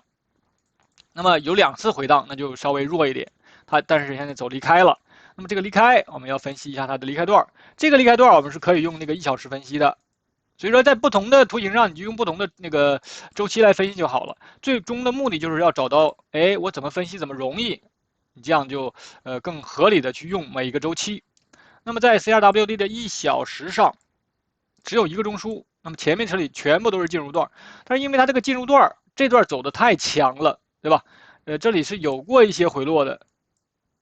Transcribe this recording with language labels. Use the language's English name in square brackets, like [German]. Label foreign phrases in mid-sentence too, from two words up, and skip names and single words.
[Chinese] 那麼有2次回盪，那就稍微弱一點，但是現在走離開了。那麼這個離開，我們要分析一下它的離開段。這個離開段我們是可以用那個1小時分析的。所以說，在不同的圖形上，你就用不同的那個周期來分析就好了。最終的目的就是要找到，哎，我怎麼分析怎麼容易，你這樣就更合理的去用每一個周期。那麼在 CRWD 的1小時上，只有一個中樞，那麼前面這裡全部都是進入段，但是因為它這個進入段這段走的太強了，對吧？這裡是有過一些回落的。